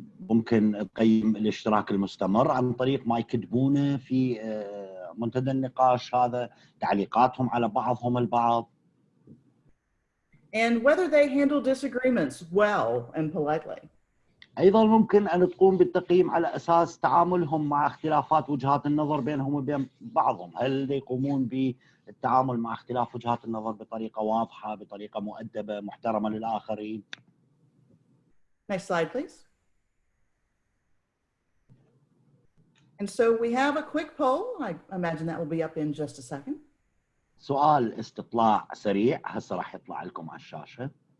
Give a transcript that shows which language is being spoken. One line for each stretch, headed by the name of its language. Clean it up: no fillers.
Arabic: ممكن تقيم الاشتراك المستمر عن طريق ما يكتبونه في منتدى النقاش هذا، تعليقاتهم على بعضهم البعض.
English: And whether they handle disagreements well and politely.
Arabic: أيضا ممكن أن تقوم بالتقييم على أساس تعاملهم مع اختلافات وجهات النظر بينهم وبين بعضهم. هل يقومون بالتعامل مع اختلاف وجهات النظر بطريقة واضحة، بطريقة مؤدبة، محترمة للآخرين.
English: Next slide, please. And so we have a quick poll. I imagine that will be up in just a second.
Arabic: سؤال استطلاع سريع هسه راح يطلع لكم على الشاشة.